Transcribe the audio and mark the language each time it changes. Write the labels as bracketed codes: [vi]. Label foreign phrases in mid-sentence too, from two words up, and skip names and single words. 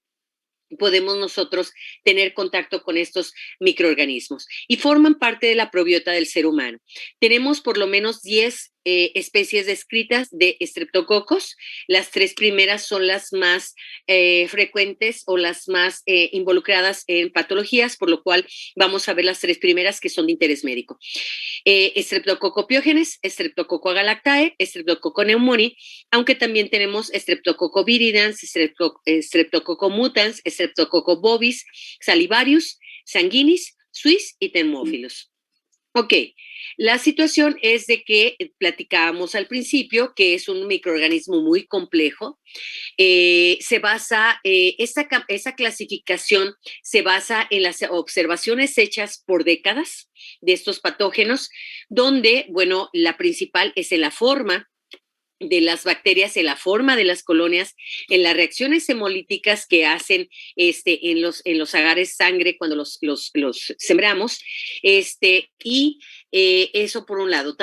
[es] Podemos nosotros tener contacto con estos microorganismos y forman parte de la probiota del ser humano. Tenemos por lo menos 10 especies descritas de estreptococos. Las 3 primeras son las más frecuentes o las más involucradas en patologías, por lo cual vamos a ver las 3 primeras que son de interés médico. Streptococcus pyogenes, Streptococcus agalactae, Streptococcus pneumoniae, aunque también tenemos Streptococcus viridans, Streptococcus mutans, Streptococcus bovis, salivarius, sanguinis, suis y thermophilus. Ok, la situación es de que platicábamos al principio que es un microorganismo muy complejo. Esa clasificación se basa en las observaciones hechas por décadas de estos patógenos, donde, bueno, la principal es en la forma de las bacterias, en la forma de las colonias, en las reacciones hemolíticas que hacen en los agares sangre cuando los sembramos, y eso por un lado.